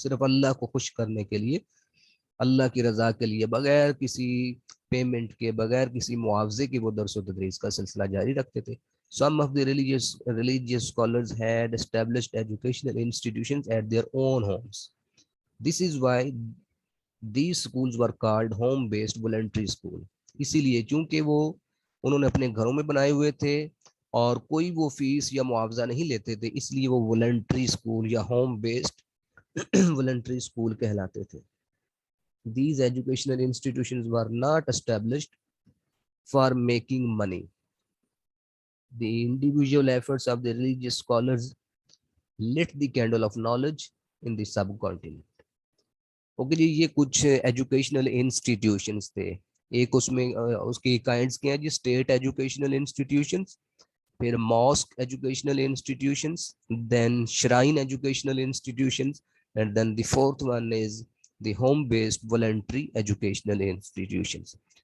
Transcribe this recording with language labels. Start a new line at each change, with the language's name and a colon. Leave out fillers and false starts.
Urdu: صرف اللہ کو خوش کرنے کے لیے، اللہ کی رضا کے لیے، بغیر کسی پیمنٹ کے، بغیر کسی معاوضے کے وہ درس و تدریس کا سلسلہ جاری رکھتے تھے.
English: Some of the religious scholars had established educational institutions at their own homes. This is why these schools were called home based voluntary school.
Urdu: اسی لیے چونکہ وہ انہوں نے اپنے گھروں میں بنائے ہوئے تھے اور کوئی وہ فیس یا معاوضہ نہیں لیتے تھے، اس لیے وہ والنٹری اسکول یا ہوم بیسڈ والنٹری اسکول کہلاتے تھے.
English: These educational institutions were not established for making money. The individual efforts of the religious scholars lit the candle of knowledge in the subcontinent.
Urdu: Okay جی، یہ کچھ educational institutions تھے. ایک اس میں اس کی kinds کیا ہیں جی،
English: State educational institutions, پھر mosque educational institutions, then shrine educational institutions, and then the fourth one is the home based voluntary educational institutions.